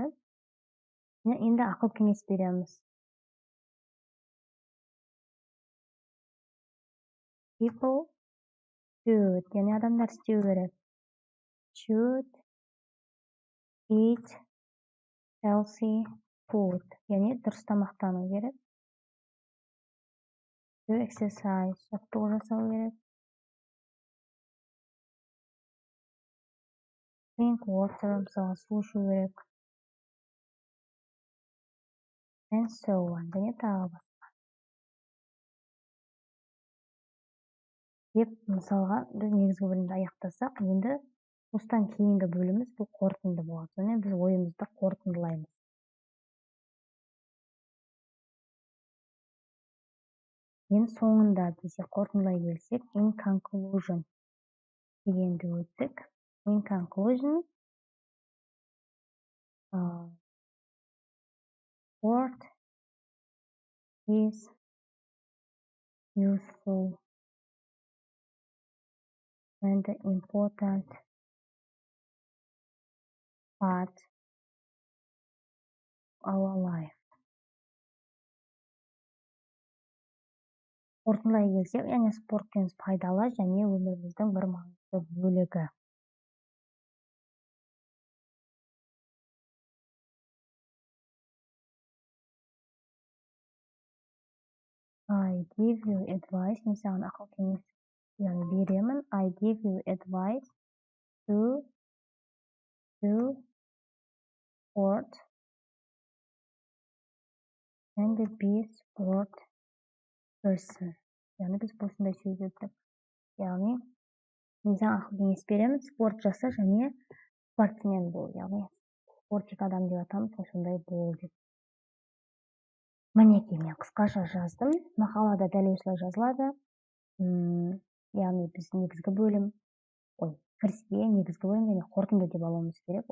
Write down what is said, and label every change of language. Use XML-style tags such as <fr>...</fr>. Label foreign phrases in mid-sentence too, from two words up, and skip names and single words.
<kk>Енді ақыл кеңес береміз.</kk> <en>People should,</en> <kk>яғни адамдар істеу керек.</kk> <en>Should eat healthy food,</en> <kk>яғни дұрыс тамақтану керек.</kk> <en>To exercise.</en> <kk>Жаттығу жасау керек.</kk> <en>Drink water.</en> <kk>Мысалға, су ішу керек.</kk> <en>And so on.</en> <kk>Және тағы басқа. Деп, мысалға, біз негізгі бөлімді аяқтасақ, енді осыдан кейінгі бөліміміз бұл қорытынды болады. Сонымен біз ойымызды қорытындылаймыз. Енді соңында десе қорытындылай келсек,</kk> <en>in conclusion</en> <kk>дегенді өттік.</kk> <en>In conclusion, sport is useful and important part of our life.</en> <kk>Қорытындылай келсек, яғни спорт пайдалы және өміріміздің бір маңызды бөлігі.</kk> <en>I give you advice.</en> <kk>Мен саған ақыл кеңес беремін.</kk> <en>I give you advice to do sport and be sport person.</en> <kk>Яғни біз осындай сөз өттік. Яғни мен саған ақыл кеңес беремін, спорт жаса және спортсмен бол. Яғни спортик адам деп атамыз, сондай бол деп. Мінекей, мен қысқаша жаздым. Мақалада дәл осылай жазылады. Яғни біз негізгі бөлім, кіріспе, негізгі бөлім және қорытынды деп алуымыз керек.</kk>